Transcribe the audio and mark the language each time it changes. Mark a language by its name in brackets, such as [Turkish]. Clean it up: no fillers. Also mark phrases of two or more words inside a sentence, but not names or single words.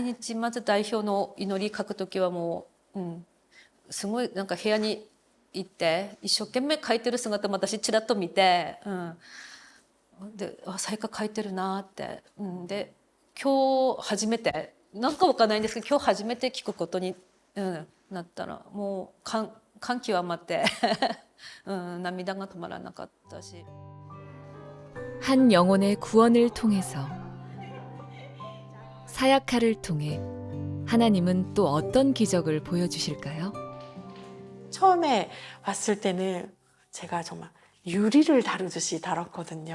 [Japanese] 日まず代表の祈り書く時はもう、すごいなんか部屋に行って一生懸命書いてる姿も私ちらっと見て、で最下書いてるなって、で今日初めてなんかわかんないんですけど今日初めて聞くことに、なったらもう感極まって涙が止まらなかったし [Korean] 한 영혼의 구원을 통해서 사야카를 통해 하나님은 또 어떤 기적을 보여주실까요? 처음에 왔을 때는 제가 정말 유리를 다루듯이 다뤘거든요.